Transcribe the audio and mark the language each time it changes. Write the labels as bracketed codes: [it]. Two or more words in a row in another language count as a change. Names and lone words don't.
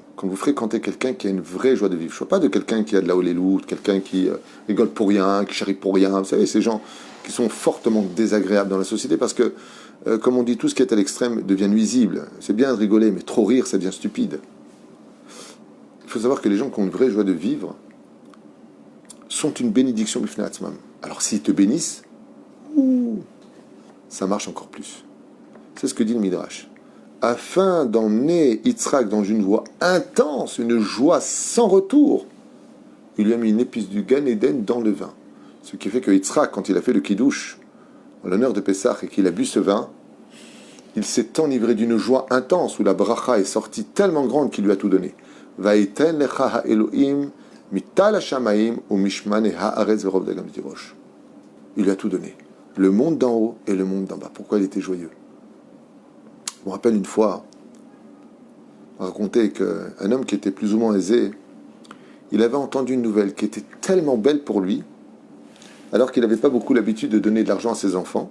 [fr] Quand vous fréquentez quelqu'un qui a une vraie joie de vivre, je ne parle pas de quelqu'un qui a de la holéloute, quelqu'un qui rigole pour rien, qui charrie pour rien. Vous savez, ces gens qui sont fortement désagréables dans la société parce que, comme on dit, tout ce qui est à l'extrême devient nuisible. C'est bien de rigoler, mais trop rire, ça devient stupide. Il faut savoir que les gens qui ont une vraie joie de vivre sont une bénédiction [he] בפני עצמם. [fr] Alors s'ils te bénissent, ça marche encore plus. C'est ce que dit le Midrash. Afin d'emmener Yitzhak dans une joie intense, une joie sans retour, il lui a mis une épice du Gan Eden dans le vin. Ce qui fait que Yitzhak, quand il a fait le kiddush en l'honneur de Pessah et qu'il a bu ce vin, il s'est enivré d'une joie intense où la bracha est sortie tellement grande qu'il lui a tout donné. [he] ויתן לך האלהים מטל השמים ומשמני הארץ ורב דגן תירוש. [fr] Il lui a tout donné. Le monde d'en haut et le monde d'en bas. Pourquoi il était joyeux? Je me rappelle une fois, on racontait qu'un homme qui était plus ou moins aisé, il avait entendu une nouvelle qui était tellement belle pour lui, alors qu'il n'avait pas beaucoup l'habitude de donner de l'argent à ses enfants.